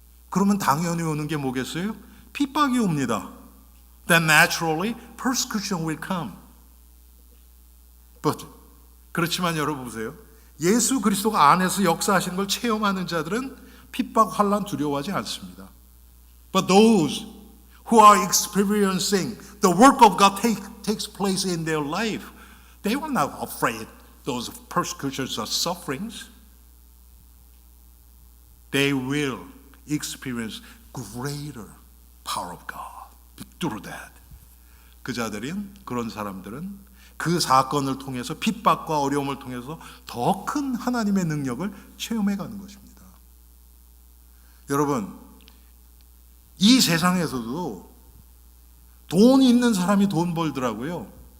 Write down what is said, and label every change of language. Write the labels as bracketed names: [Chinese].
[Korean] 그러면 당연히 오는 게 뭐겠어요? 핍박이 옵니다. [English] Then naturally persecution will come. [Korean] But 그렇지만 여러분 보세요. 예수 그리스도가 안에서 역사하시는 걸 체험하는 자들은 핍박, 환난 두려워하지 않습니다. [English] But those who are experiencing the work of God takes place in their life, they were not afraid those persecutions or sufferings. They will experience greater power of God through that. [Korean] 그런 사람들은 그 사건을 통해서 핍박과 어려움을 통해서 더 큰 하나님의 능력을 체험해 가는 것입니다. 여러분, 이 세상에서도 돈이 있는 사람이 돈 벌더라고요.